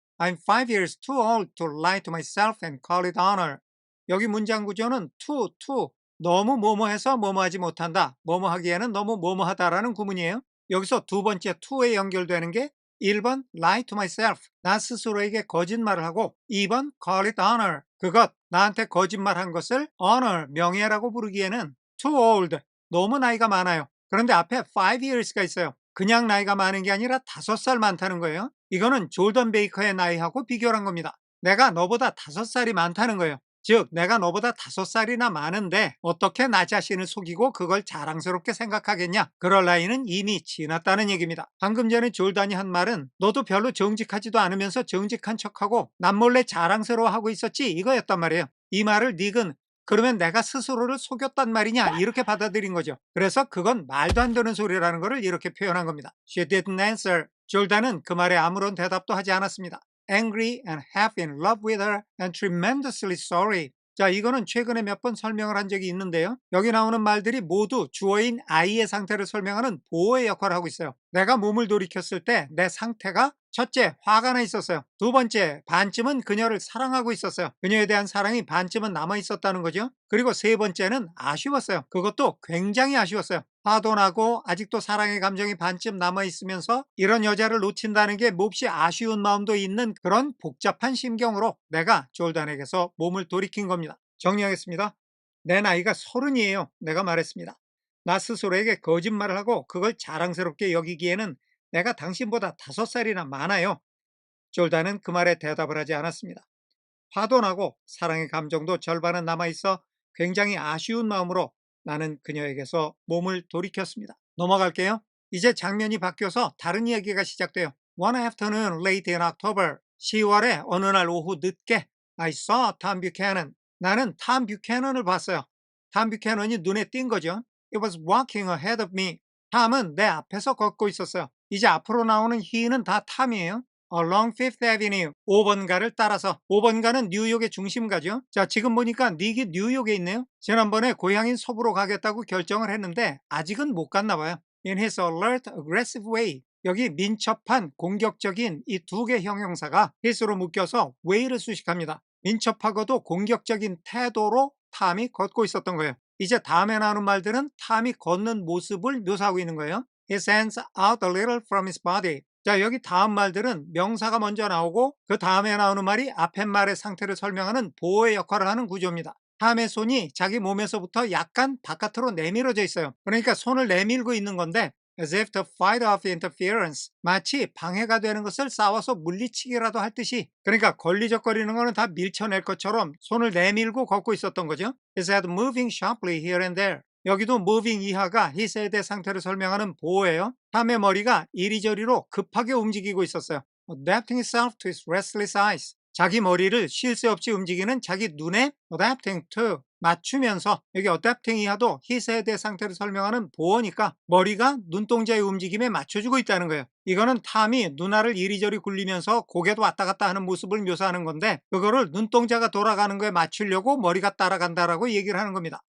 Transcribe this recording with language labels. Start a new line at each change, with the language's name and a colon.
English: I'm 5 years too old to lie to myself and call it honor.
Korean: 여기 문장 구조는 to, 너무 뭐뭐해서 뭐뭐하지 못한다. 뭐뭐하기에는 너무 뭐뭐하다라는 구문이에요. 여기서 두 번째 to에 연결되는 게 1번
English: lie to myself,
Korean: 나 스스로에게 거짓말을 하고 2번
English: call it honor,
Korean: 그것, 나한테 거짓말한 것을 honor, 명예라고 부르기에는
English: too old,
Korean: 너무 나이가 많아요. 그런데 앞에 5 years가 있어요. 그냥 나이가 많은 게 아니라 5살 많다는 거예요. 이거는 졸던 베이커의 나이하고 비교를 한 겁니다. 내가 너보다 5살이 많다는 거예요. 즉 내가 너보다 5살이나 많은데 어떻게 나 자신을 속이고 그걸 자랑스럽게 생각하겠냐. 그럴 나이는 이미 지났다는 얘기입니다. 방금 전에 졸단이 한 말은 너도 별로 정직하지도 않으면서 정직한 척하고 남몰래 자랑스러워하고 있었지, 이거였단 말이에요. 이 말을 닉은 그러면 내가 스스로를 속였단 말이냐, 이렇게 받아들인 거죠. 그래서 그건 말도 안 되는 소리라는 것을 이렇게 표현한 겁니다.
English: She didn't answer.
Korean: 졸단은 그 말에 아무런 대답도 하지 않았습니다.
English: Angry and half in love with her and tremendously sorry.
Korean: 자, 이거는 최근에 몇 번 설명을 한 적이 있는데요. 여기 나오는 말들이 모두 주어인 I의 상태를 설명하는 보호의 역할을 하고 있어요. 내가 몸을 돌이켰을 때 내 상태가 첫째, 화가 나 있었어요. 두 번째, 반쯤은 그녀를 사랑하고 있었어요. 그녀에 대한 사랑이 반쯤은 남아 있었다는 거죠. 그리고 세 번째는 아쉬웠어요. 그것도 굉장히 아쉬웠어요. 화도 나고 아직도 사랑의 감정이 반쯤 남아 있으면서 이런 여자를 놓친다는 게 몹시 아쉬운 마음도 있는 그런 복잡한 심경으로 내가 졸단에게서 몸을 돌이킨 겁니다. 정리하겠습니다. 내 나이가 30이에요. 내가 말했습니다. 나 스스로에게 거짓말을 하고 그걸 자랑스럽게 여기기에는 내가 당신보다 5살이나 많아요. 졸다는 그 말에 대답을 하지 않았습니다. 화도 나고 사랑의 감정도 절반은 남아있어 굉장히 아쉬운 마음으로 나는 그녀에게서 몸을 돌이켰습니다. 넘어갈게요. 이제 장면이 바뀌어서 다른 이야기가 시작돼요.
English: One afternoon late in October,
Korean: 10월의 어느 날 오후 늦게
English: I saw Tom Buchanan.
Korean: 나는 탐 뷰캐넌을 봤어요. 탐 뷰캐넌이 눈에 띈 거죠.
English: It was walking ahead of me.
Korean: 탐은 내 앞에서 걷고 있었어요. 이제 앞으로 나오는 he는 다 탐이에요.
English: Along Fifth Avenue,
Korean: 5번가를 따라서. 5번가는 뉴욕의 중심가죠. 자, 지금 보니까 닉이 뉴욕에 있네요. 지난번에 고향인 서부로 가겠다고 결정을 했는데 아직은 못 갔나 봐요.
English: In his alert, aggressive way.
Korean: 여기 민첩한, 공격적인 이 두 개 형용사가 his로 묶여서 way를 수식합니다. 민첩하고도 공격적인 태도로 탐이 걷고 있었던 거예요. 이제 다음에 나오는 말들은 탐이 걷는 모습을 묘사하고 있는 거예요.
English: His hands out a little from his body.
Korean: 자, 여기 다음 말들은 명사가 먼저 나오고 그 다음에 나오는 말이 앞에 말의 상태를 설명하는 보호의 역할을 하는 구조입니다. 탐의 손이 자기 몸에서부터 약간 바깥으로 내밀어져 있어요. 그러니까 손을 내밀고 있는 건데
English: as if to fight off interference.
Korean: 마치 방해가 되는 것을 싸워서 물리치기라도 할 듯이, 그러니까 걸리적거리는 거는 다 밀쳐낼 것처럼 손을 내밀고 걷고 있었던 거죠.
English: His head moving sharply here and there.
Korean: 여기도 moving 이하가 his head의 상태를 설명하는 보호예요. 탐의 머리가 이리저리로 급하게 움직이고 있었어요.
English: Adapting itself to his restless eyes.
Korean: 자기 머리를 쉴 새 없이 움직이는 자기 눈에 adapting to, 맞추면서, 여기 adapting 이하도 his head의 상태를 설명하는 보호니까 머리가 눈동자의 움직임에 맞춰주고 있다는 거예요. 이거는 탐이 눈알을 이리저리 굴리면서 고개도 왔다 갔다 하는 모습을 묘사하는 건데 그거를 눈동자가 돌아가는 거에 맞추려고 머리가 따라간다라고 얘기를 하는 겁니다.